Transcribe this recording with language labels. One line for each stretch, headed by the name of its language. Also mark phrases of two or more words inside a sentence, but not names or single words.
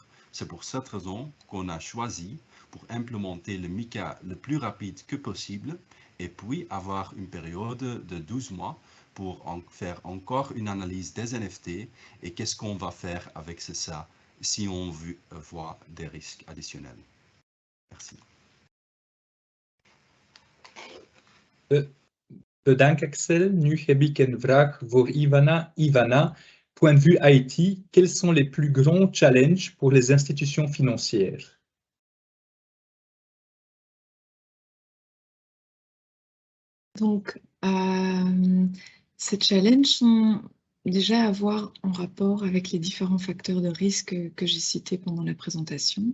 French: C'est pour cette raison qu'on a choisi pour implémenter le MiCA le plus rapide que possible et puis avoir une période de 12 mois pour faire encore une analyse des NFT et qu'est-ce qu'on va faire avec ça si on voit des risques additionnels. Merci.
Dutch: Bedankt Axel. Nu heb ik een vraag voor Ivana. Ivana,
French: point de vue IT, quels sont les plus grands challenges pour les institutions financières? Donc, ces challenges sont déjà à voir en rapport avec les différents facteurs de risque que j'ai cités pendant la présentation.